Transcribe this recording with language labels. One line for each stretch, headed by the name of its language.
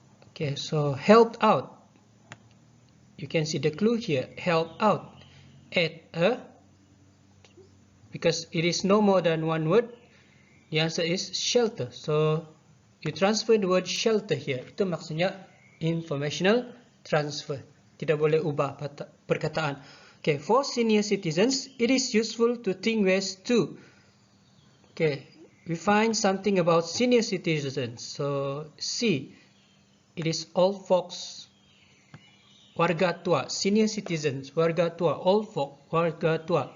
English: Okay, so helped out, you can see the clue here, help out at a, because it is no more than one word, the answer is shelter. So you transfer the word shelter here.
Malay: Itu maksudnya informational transfer. Tidak boleh ubah perkataan.
English: Okay, for senior citizens, it is useful to think ways to. Okay, we find something about senior citizens. So C, it is old folks,
Malay: warga tua,
English: senior citizens, warga tua, old folk, warga tua.